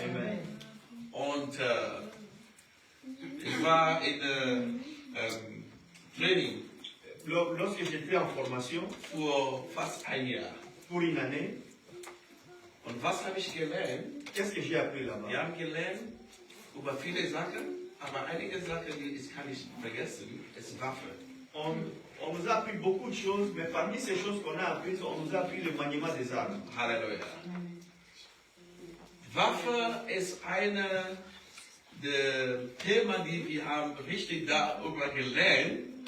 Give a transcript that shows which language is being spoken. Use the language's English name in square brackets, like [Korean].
[German] Amen. Und ich war in Training [French] Lorsque j'étais en formation [German] für fast ein Jahr. [French] pour une année, [German] Und was habe ich gelernt? [French] qu'est-ce que j'ai appris là-bas? [German] Wir haben gelernt über viele Sachen, aber einige Sachen, die ich kann nicht vergessen, ist Waffe. [French] On nous a appris beaucoup de choses, mais parmi ces choses qu'on a apprises, on nous a appris le maniement des armes. [German] Halleluja. Waffe ist eine der Themen, die wir haben richtig darüber gelernt.